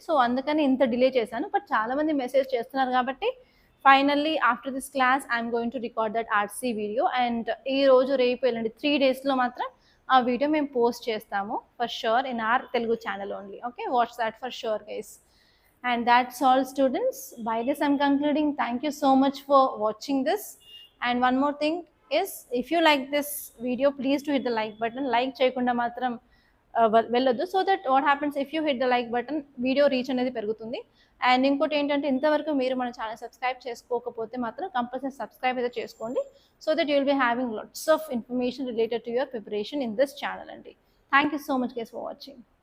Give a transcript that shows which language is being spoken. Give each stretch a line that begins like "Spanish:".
English: so
Telugu: అందుకని ఇంత delay చేశాను.
English: but
Telugu: చాలామంది మెసేజ్ చేస్తున్నారు కాబట్టి
English: Finally after this class I'm going to record that RC video.
Telugu: And ఈ రోజు రేపు ఎల్లుండి 3 daysలో మాత్రం ఆ వీడియో మేము పోస్ట్ చేస్తాము
English: For sure in our Telugu channel only. Okay, watch that for sure guys. And that's all students. By this I'm concluding. Thank you so much for watching this. And one more thing is, if you like this video, please do hit the like button. Like
Telugu: చేయకుండా మాత్రం వెళ్ళొద్దు.
English: so that what happens, if you hit the like button video reach
Telugu: అనేది పెరుగుతుంది. And ఇంకోటి ఏంటంటే ఇంతవరకు మీరు మన ఛానల్ సబ్స్క్రైబ్ చేసుకోకపోతే మాత్రం కంపల్సరీ సబ్స్క్రైబ్ అయితే చేసుకోండి.
English: So that you will be having lots of information related to your preparation in this channel అండి. Thank you so much guys for watching.